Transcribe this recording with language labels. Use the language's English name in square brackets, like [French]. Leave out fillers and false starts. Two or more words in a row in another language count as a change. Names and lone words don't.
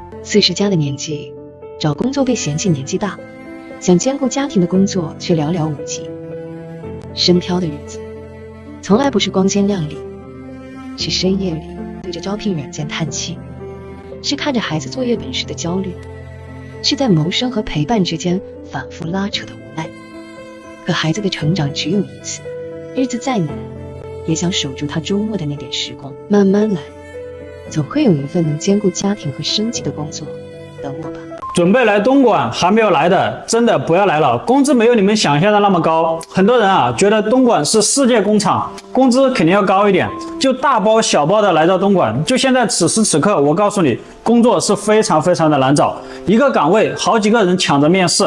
[Chinese] 40 加的年紀，找工作被嫌棄年紀大，想兼顧家庭的工作卻寥寥無幾，深漂的日子從來不是光鮮亮麗， 是深夜裡對着招聘軟件嘆氣，是看着孩子作業本時的焦慮，是在謀生和陪伴之間反復拉扯的無奈。可孩子的成長只有一次，日子再難，也想守住他周末的那點時光，慢慢來，總會有一份能兼顧家庭和生計的工作等我吧。準備來東莞還沒有來的，真的不要來了，工資沒有你們想象的那麼高。很多人啊，覺得東莞是世界工厂，工資肯定要高一點，就大包小包的来到東莞。就现在此时此刻，我告訴你，工作是非常非常的难找，一個崗位好幾個人搶着面試。